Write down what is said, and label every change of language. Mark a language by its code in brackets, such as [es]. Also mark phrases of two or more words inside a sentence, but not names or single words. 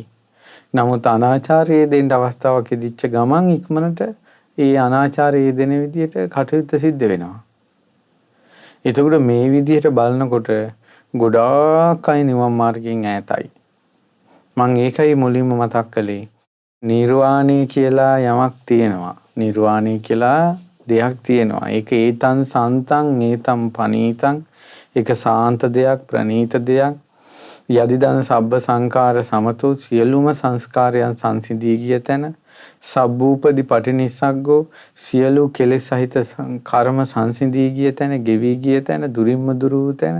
[si] නමුත් අනාචාරයේ දෙන්න අවස්ථාවක් ඉදිච්ච ගමන් ඉක්මනට ඒ අනාචාරයේ දෙන විදියට කටයුත්ත සිද්ධ වෙනවා. එතකොට මේ විදියට බලනකොට ගොඩාක් අය නිවන් මාර්ගයෙන් ඈතයි. මම ඒකයි මුලින්ම මතක් කළේ. නිර්වාණය කියලා යමක් තියෙනවා. නිර්වාණය කියලා දෙයක් තියෙනවා. ඒක [pi] ඒතං සන්තං ඒතං පනීතං. [si] ඒක සාන්ත දෙයක්, ප්‍රණීත දෙයක්. [pi] යදිදං සබ්බ සංඛාර සමතෝ [si] සියලුම සංස්කාරයන් සංසිඳී ගිය තැන. [pi] සබ්බූපදි පටිනිස්සග්ගෝ [si] සියලු කෙලෙස් සහිත කර්ම සංසිඳී ගිය තැන, ගෙවි ගිය තැන, දුරින්ම දුරු වූ තැන.